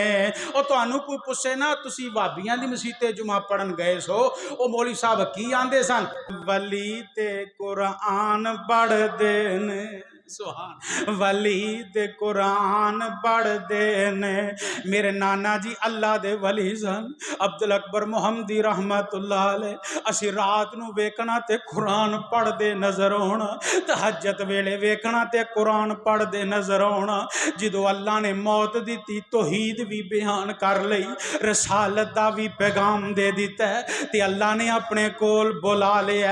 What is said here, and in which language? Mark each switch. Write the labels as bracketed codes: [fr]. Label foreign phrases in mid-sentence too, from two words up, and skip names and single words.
[pa] اور تہانوں کوئی پچھے نہ تسی بھابیاں دی مسیتے جمعہ پڑھن گئے سو، او مولوی صاحب کی آندے سن? ولی تے قرآن پڑھدے نے۔ سبحان. ولی تے قرآن پڑھدے نے. میرے نانا جی اللہ دے ولی سن، عبدالاکبر محمدی [ar] رحمة الله عليه. [pa] اسی رات نوں ویکھنا تے قرآن پڑھدے نظر آؤݨا، تہجد ویلے ویکھنا تے قرآن پڑھدے نظر آؤݨا. جدوں اللہ نے موت دی توحید بھی بیان کر لئی، رسالت دا بھی پیغام دے دتا ہے، تے اللہ نے اپنے کول بلا لیا.